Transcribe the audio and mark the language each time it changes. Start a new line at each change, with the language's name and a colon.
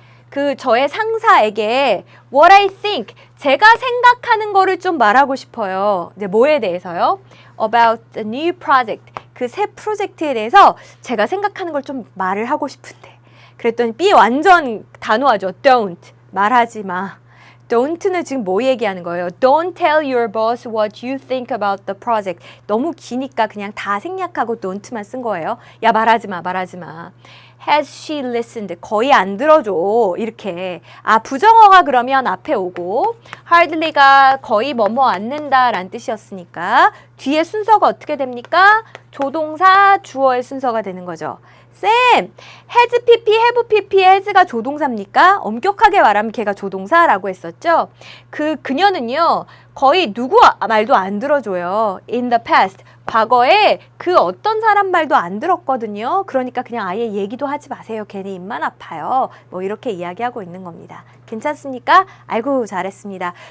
Korean: 그 저의 상사에게
English: what I think,
Korean: 제가 생각하는 거를 좀 말하고 싶어요. 이제 뭐에 대해서요?
English: About the new project,
Korean: 그 새 프로젝트에 대해서 제가 생각하는 걸 좀 말을 하고 싶은데. 그랬더니 B 완전 단호하죠. Don't, 말하지 마. Don't는 지금 뭐 얘기하는 거예요?
English: Don't tell your boss what you think about the project.
Korean: 너무 기니까 그냥 다 생략하고 don't만 쓴 거예요. 야, 말하지 마, 말하지 마.
English: Has she listened?
Korean: 거의 안 들어줘. 이렇게. 아, 부정어가 그러면 앞에 오고 hardly가 거의 뭐뭐 않는다 라는 뜻이었으니까 뒤에 순서가 어떻게 됩니까? 조동사, 주어의 순서가 되는 거죠. 쌤, has pp, have pp, has가 조동사입니까? 엄격하게 말하면 걔가 조동사라고 했었죠? 그녀는요, 거의 누구 말도 안 들어줘요.
English: In the past,
Korean: 과거에 그 어떤 사람 말도 안 들었거든요. 그러니까 그냥 아예 얘기도 하지 마세요. 괜히 입만 아파요. 뭐 이렇게 이야기하고 있는 겁니다. 괜찮습니까? 아이고, 잘했습니다.